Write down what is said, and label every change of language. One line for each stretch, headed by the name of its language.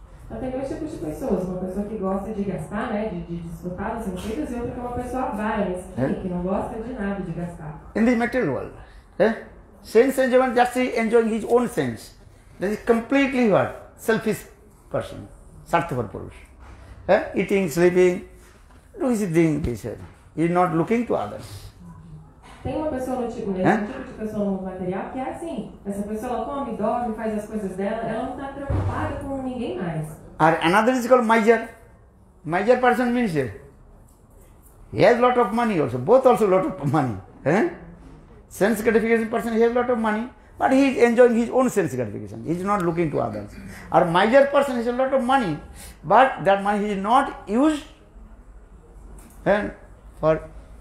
Portuguese: Então tem dois tipos de pessoas, uma pessoa que gosta de gastar, né, de desfrutar dos sentidos, e outra que é uma pessoa avara, mesquinha, que não gosta de nada de gastar.
English: In the material world, sense enjoyment, just enjoying his own sense. That is completely what? Selfish person. Sarthapar Purush. Eating, sleeping, do his thing, he said. He is not looking to others.
Portuguese: Tem uma pessoa no tipo, né? Um tipo de pessoa no mundo material que é assim. Essa pessoa ela come, dorme, faz as coisas dela, ela não está preocupada com ninguém mais.
English: Or another is called miser. Miser person means he has lot of money also. Both also lot of money. Sense gratification person, he has lot of money, but he is enjoying his own sense gratification. He is not looking to others. Or miser person has a lot of money, but that money he is not used for